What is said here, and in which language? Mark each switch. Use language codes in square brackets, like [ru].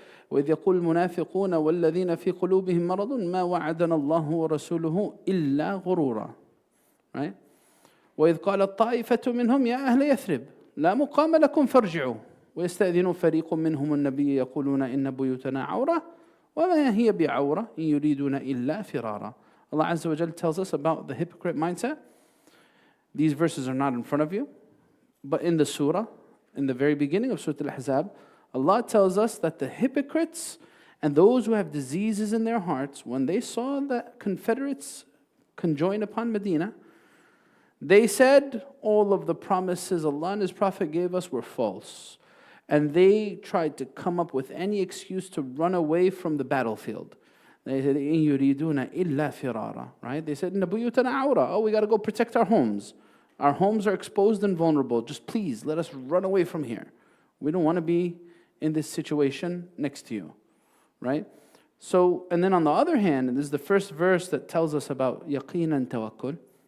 [ar] وإذ يقول المنافقون والذين في قلوبهم مرض ما وعدنا الله ورسوله إلا غرورا. [en] Right? [ar] وإذ قالت طائفة منهم يا أهل يثرب لا مقام لكم فارجعوا ويستأذن فريق منهم النبي يقولون إن بيوتنا عورة وما هي بعورة إن يريدون إلا فرارا. [en] Allah Azza wa Jal tells us about the hypocrite mindset. These verses are not in front of you, but in the surah, in the very beginning of Surah Al-Ahzab, Allah tells us that the hypocrites and those who have diseases in their hearts, when they saw the Confederates conjoin upon Medina, they said all of the promises Allah and His Prophet gave us were false. And they tried to come up with any excuse to run away from the battlefield. They said, [ar] إِن يُرِيدُونَ إِلَّا فِرَارًا. [en] Right? They said, [ar] إِنَّ بُيُوتَنَا عَوْرًا. [en] Oh, we got to go protect our homes. Our homes are exposed and vulnerable. Just please, let us run away from here. We don't want to be in this situation next to you. Right? So, and then on the other hand, and this is the first verse that tells us about Yaqeen Tawakkul.